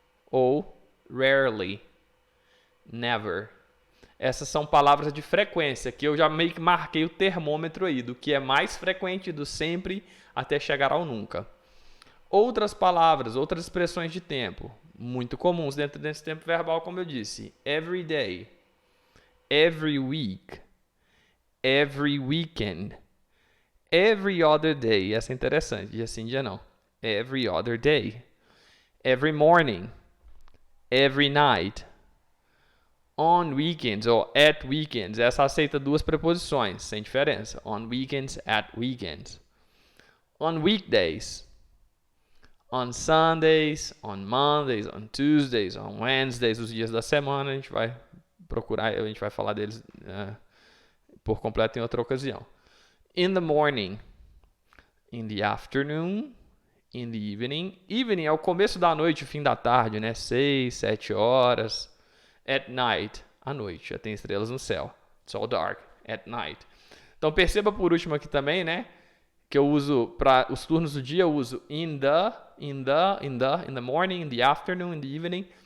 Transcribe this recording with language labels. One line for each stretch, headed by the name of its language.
English: Ou rarely. Never.
Portuguese: Essas são palavras de frequência, que eu já meio que marquei o termômetro aí, do que é mais frequente, do sempre, até chegar ao nunca. Outras palavras, outras expressões de tempo, muito comuns dentro desse tempo verbal, como eu disse.
English: Every day. Every week, every weekend, every other day.
Portuguese: Essa é interessante, dia sim, dia não.
English: Every other day, every morning, every night, on weekends ou at weekends.
Portuguese: Essa aceita 2 preposições, sem diferença.
English: On weekends, at weekends. On weekdays, on Sundays, on Mondays, on Tuesdays, on Wednesdays,
Portuguese: os dias da semana, a gente vai procurar, a gente vai falar deles por completo em outra ocasião.
English: In the morning, in the afternoon, in the evening.
Portuguese: Evening é o começo da noite, o fim da tarde, né? 6, 7 horas.
English: At night,
Portuguese: à noite, já tem estrelas no céu.
English: It's all dark, at night.
Portuguese: Então perceba por último aqui também, né? Que eu uso para os turnos do dia, eu uso
English: in the morning, in the afternoon, in the evening.